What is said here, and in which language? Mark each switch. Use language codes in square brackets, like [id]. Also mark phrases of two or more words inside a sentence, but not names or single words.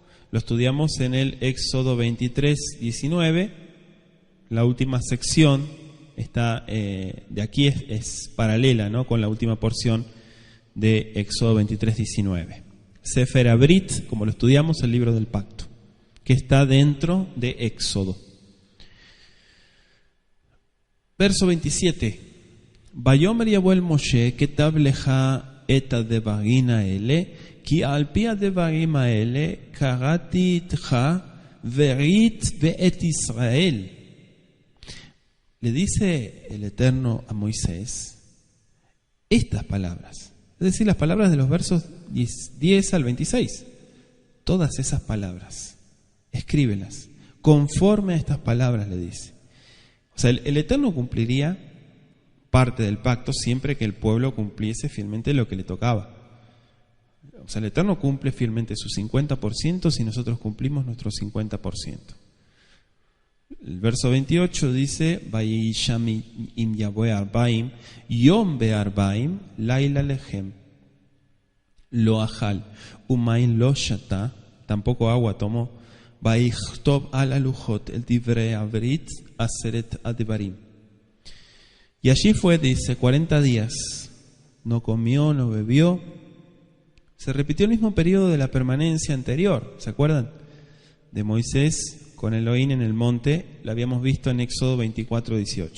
[es] Lo estudiamos en el Éxodo 23, 19, la última sección está de aquí es paralela, ¿no?, con la última porción de Éxodo 23, 19. Sefer Abrit, como lo estudiamos, el libro del pacto, que está dentro de Éxodo. Verso 27. [he] ויאמר יהוה אל משה כתב לך את הדברים האלה כי על פי הדברים האלה כרתי אתך ברית ואת ישראל. [es] Le dice el Eterno a Moisés estas palabras, es decir, las palabras de los versos 10 al 26. Todas esas palabras, escríbelas, conforme a estas palabras, le dice. O sea, el Eterno cumpliría parte del pacto siempre que el pueblo cumpliese fielmente lo que le tocaba. O sea, el Eterno cumple fielmente su 50% si nosotros cumplimos nuestro 50%. El verso 28 dice, [he] ויהי שם עם יהוה ארבעים יום וארבעים לילה לחם, לא אכל ומים לא שתה, [es] tampoco agua tomó, [he] ויכתב על הלחת את דברי הברית עשרת הדברים. [es] Y allí fue, dice, 40 días, no comió, no bebió. Se repitió el mismo periodo de la permanencia anterior, ¿se acuerdan? De Moisés con Elohim en el monte, lo habíamos visto en Éxodo 24, 18.